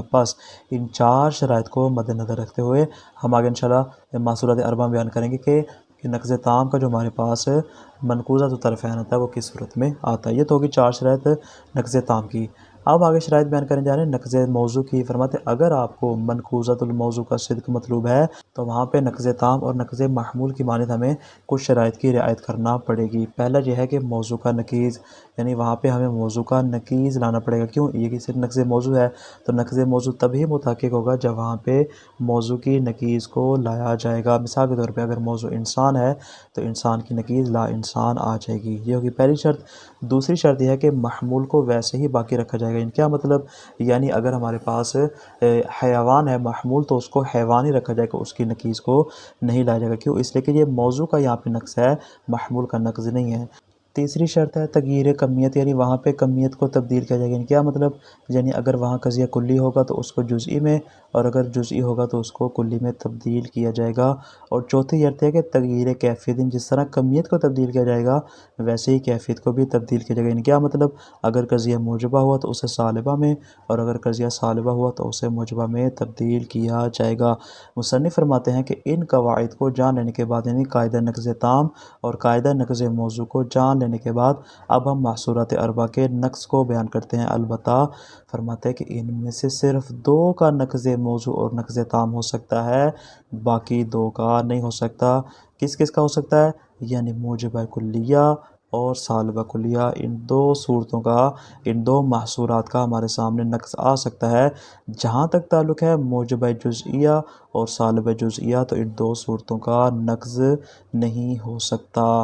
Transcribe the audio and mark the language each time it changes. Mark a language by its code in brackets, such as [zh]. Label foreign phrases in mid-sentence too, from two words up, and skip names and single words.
[ur] بس ان چار شرائط کو مد نظر رکھتے ہوئے ہم آگے انشاءاللہ محصولات اربعہ بیان کریں گے کہ نقض تام کا جو ہمارے پاس منقوضۃ الطرفین ہوتا ہے وہ کس صورت میں آتا ہے۔ یہ تو ہوگی چار شرائط نقض تام کی۔ اب آگے شرائط بیان کرنے جا رہے ہیں نقض موضوع کی۔ فرماتے اگر آپ کو منقوضۃ الموضوع کا صدق مطلوب ہے تو وہاں پہ نقض تام اور نقض محمول کی مانند ہمیں کچھ شرائط کی رعایت کرنا پڑے گی۔ پہلا یہ ہے کہ موضوع کا نقیض، یعنی وہاں پہ ہمیں موضوع کا نقیض لانا پڑے گا۔ کیوں؟ یہ کہ صرف نقض موضوع ہے تو نقض موضوع تبھی متحقق ہوگا جب وہاں پہ موضوع کی نقیض کو لایا جائے گا۔ مثال کے طور پہ اگر موضوع انسان ہے تو انسان کی نقیض لا انسان آ جائے گی، یہ ہوگی پہلی شرط۔ دوسری شرط یہ ہے کہ محمول کو ویسے ہی باقی رکھا جائے گا۔ ان کیا مطلب؟ یعنی اگر ہمارے پاس حیوان ہے محمول تو اس کو حیوان ہی رکھا جائے گا، اس کی نقیض کو نہیں لایا جائے گا۔ کیوں؟ اس لیے کہ یہ موضوع کا یہاں پہ نقص ہے، محمول کا نقص نہیں ہے۔ تیسری شرط ہے تغییر کمیت، یعنی وہاں پہ کمیت کو تبدیل کیا جائے گا۔ کیا مطلب؟ یعنی اگر وہاں قضیہ کلی ہوگا تو اس کو جزئی میں، اور اگر جزئی ہوگا تو اس کو کلی میں تبدیل کیا جائے گا۔ اور چوتھی شرط ہے کہ تغییر کیفیت، جس طرح کمیت کو تبدیل کیا جائے گا ویسے ہی کیفیت کو بھی تبدیل کیا جائے گا۔ یعنی کیا مطلب؟ اگر قضیہ موجبہ ہوا تو اسے سالبہ میں، اور اگر قضیہ سالبہ ہوا تو اسے موجبہ میں تبدیل کیا جائے گا۔ مصنف فرماتے ہیں کہ ان قواعد کو جان لینے کے بعد، یعنی قاعدہ نقض تام اور قاعدہ نقض موضوع کو جان لینے کے بعد اب ہم محصولات اربعہ کے نقص کو بیان کرتے ہیں۔ البتہ فرماتے ہیں کہ ان میں سے صرف دو کا نقض موضوع اور نقض تام ہو سکتا ہے، باقی دو کا نہیں ہو سکتا۔ کس کس کا ہو سکتا ہے؟ یعنی موجبہ کلیہ اور سالبہ کلیہ، ان دو صورتوں کا، ان دو محصولات کا ہمارے سامنے نقص آ سکتا ہے۔ جہاں تک تعلق ہے موجبہ جزئیہ اور سالبہ جزئیہ تو ان دو صورتوں کا نقض نہیں ہو سکتا۔